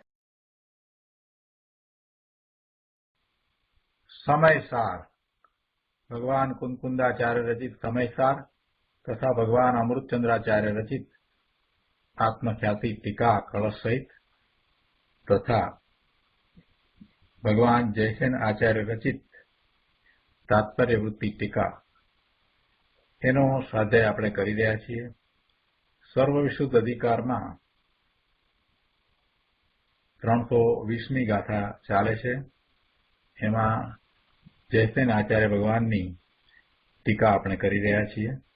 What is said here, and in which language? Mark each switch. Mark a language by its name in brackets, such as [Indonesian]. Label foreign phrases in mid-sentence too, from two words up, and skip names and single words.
[Gujarati] સમયસાર ભગવાન કુંકુંદાચાર્ય રચિત સમયસાર તથા ભગવાન અમૃતચંદ્રાચાર્ય રચિત આત્મખ્યાતિ ટીકા કળશ સહિત તથા ભગવાન જયસેન આચાર્ય રચિત તાત્પર્ય વૃત્તિ ટીકા એનો સ્વાધ્યાય આપણે કરી રહ્યા છીએ। સર્વવિશુદ્ધ અધિકારમાં 320મી ગાથા ચાલે છે। એમાં જયસેન આચાર્ય ભગવાનની ટીકા આપણે કરી રહ્યા છીએ।